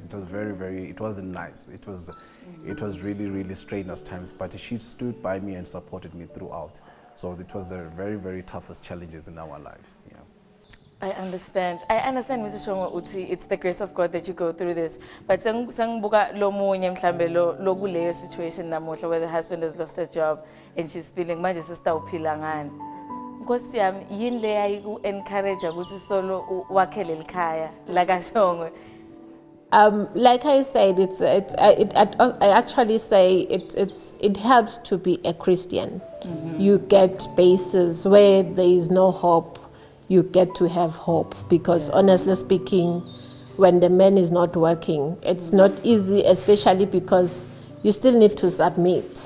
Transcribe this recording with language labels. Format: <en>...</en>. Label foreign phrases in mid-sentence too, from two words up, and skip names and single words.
<en>It was it wasn't nice. It was really strenuous times, but she stood by me and supported me throughout. So it was the very toughest challenges in our lives. Yeah. I understand, Mr. Chongo Uti, it's the grace of God that you go through this. But</en> <zu>sangibuka lo munye mhlambe lo kuleyo situation namuhla</zu> <en>where the husband has lost his job and she's feeling</en> <zu>manje sesitawuphila ngani.</zu> <ss>Nkosi yami yini le ayiku encourage ukuthi solo wakhele likhaya la kaShongwe.</ss> <en>Like I said, I actually say it helps to be a Christian. You get bases where there is no hope. You get to have hope because honestly speaking, when the man is not working, it's not easy, especially because you still need to submit.</en>